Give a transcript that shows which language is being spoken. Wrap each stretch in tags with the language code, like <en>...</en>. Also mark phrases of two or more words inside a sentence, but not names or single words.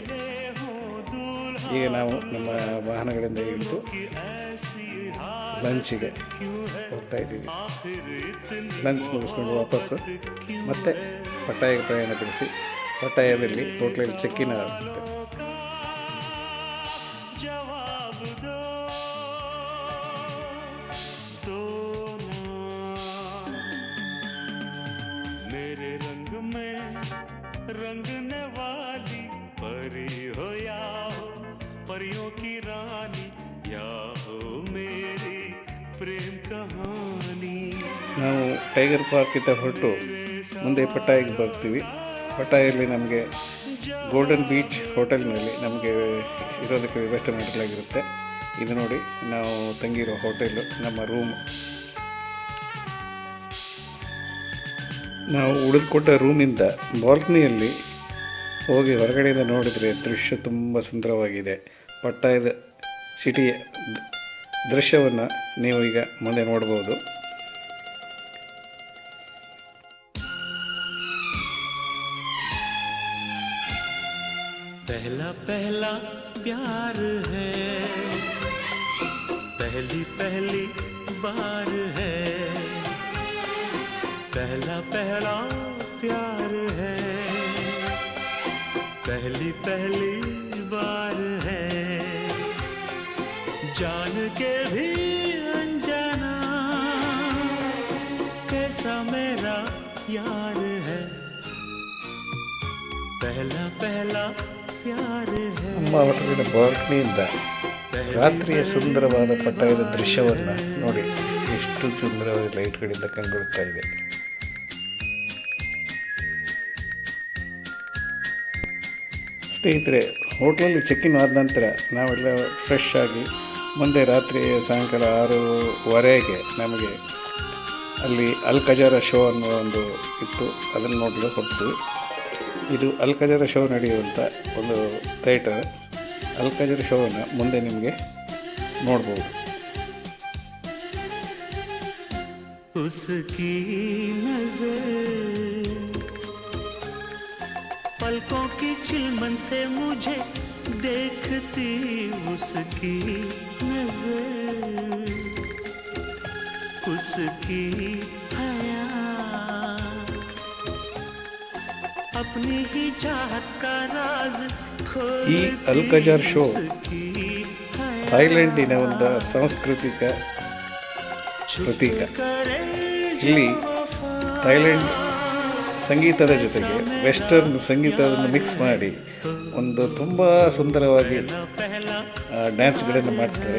<kn>ಈಗ ನಾವು ನಮ್ಮ ವಾಹನಗಳಿಂದ ಇಳಿದು ಲಂಚಿಗೆ ಹೋಗ್ತಾ ಇದ್ದೀವಿ. ಲಂಚ್ ಮುಗಿಸ್ಕೊಂಡು ವಾಪಸ್ಸು ಮತ್ತೆ ಪಟ್ಟಾಯಿಗೆ ಪ್ರಯಾಣ ಬೆಳೆಸಿ ಪಟ್ಟಾಯದಲ್ಲಿ ಹೋಟ್ಲಲ್ಲಿ ಚೆಕ್ಕಿನ್ ಆಗುತ್ತೆ.</kn> <hi>मेरे रंग में रंगने वाली परी हो या हो परियों की रानी या हो मेरी प्रेम कहानी.</hi> <kn>ನಾವು ಟೈಗರ್ ಪಾರ್ಕಿಂದ ಹೊರಟು ಮುಂದೆ ಪಟ್ಟಾಯಿಗೆ ಬರ್ತೀವಿ. ಪಟ್ಟಾಯಲ್ಲಿ ನಮಗೆ ಗೋಲ್ಡನ್ ಬೀಚ್ ಹೋಟೆಲ್ನಲ್ಲಿ ನಮಗೆ ಇರೋದಕ್ಕೆ ವ್ಯವಸ್ಥೆ ಮಾಡಲಾಗಿರುತ್ತೆ. ಇದು ನೋಡಿ, ನಾವು ತಂಗಿರೋ ಹೋಟೆಲು ನಮ್ಮ ರೂಮ್. ನಾವು ಉಳಿದುಕೊಟ್ಟ ರೂಮಿಂದ ಬಾಲ್ಕನಿಯಲ್ಲಿ ಹೋಗಿ ಹೊರಗಡೆಯಿಂದ ನೋಡಿದರೆ ದೃಶ್ಯ ತುಂಬ ಸುಂದರವಾಗಿದೆ. ಪಟ್ಟಾಯದ ಸಿಟಿಯ ದೃಶ್ಯವನ್ನು ನೀವು ಈಗ ಮುಂದೆ ನೋಡ್ಬೋದು.</kn> <hi>पहला पहला प्यार है, पहली पहली बार है, पहला पहला प्यार है, पहली पहली बार है, जान के भी अनजाना कैसा मेरा यार है, पहला पहला प्यार है.</hi> <kn>ನಮ್ಮ ಹೋಟೆಲಿನ ಬಾಲ್ಕನಿಯಿಂದ ರಾತ್ರಿಯ ಸುಂದರವಾದ ಪಟ್ಟಾಯದ ದೃಶ್ಯವನ್ನು ನೋಡಿ, ಎಷ್ಟು ಸುಂದರವಾದ ಲೈಟ್ಗಳಿಂದ ಕಂಗೊಳ್ತಾ ಇದೆ. ಸ್ನೇಹಿತರೆ, ಹೋಟ್ಲಲ್ಲಿ ಚೆಕ್ಕಿನ್ ಆದ ನಂತರ ನಾವೆಲ್ಲ ಫ್ರೆಶ್ ಆಗಿ ಮುಂದೆ ರಾತ್ರಿ ಸಾಯಂಕಾಲ 6:15ಗೆ ನಮಗೆ ಅಲ್ಲಿ ಅಲ್ ಖಜಾರಾ ಶೋ ಅನ್ನೋ ಒಂದು ಇತ್ತು. ಅದನ್ನು ನೋಡಲು ಹೊರಟು. ಇದು ಅಲ್ ಖಜಾರಾ ಶೋ ನಡೆಯುವಂಥ ಒಂದು ಥಿಯೇಟರ್. ಅಲ್ ಖಜಾರಾ ಶೋವನ್ನು ಮುಂದೆ ನಿಮಗೆ ನೋಡ್ಬೋದು.</kn> <hi>उसकी नजर पलकों की चिलमन से मुझे देखती, उसकी नजर उसकी हया अपनी ही चाहत का राज खोलती.</hi> <kn>ಈ ಅಲ್ ಖಜಾರಾ ಶೋ ಥೈಲ್ಯಾಂಡಿನ ಒಂದು ಸಾಂಸ್ಕೃತಿಕ ಪ್ರತೀಕ. ಇಲ್ಲಿ ಥೈಲ್ಯಾಂಡ್ ಸಂಗೀತದ ಜೊತೆಗೆ ವೆಸ್ಟರ್ನ್ ಸಂಗೀತವನ್ನು ಮಿಕ್ಸ್ ಮಾಡಿ ಒಂದು ತುಂಬ ಸುಂದರವಾಗಿ ಡ್ಯಾನ್ಸ್ಗಳನ್ನು ಮಾಡ್ತಾರೆ.</kn>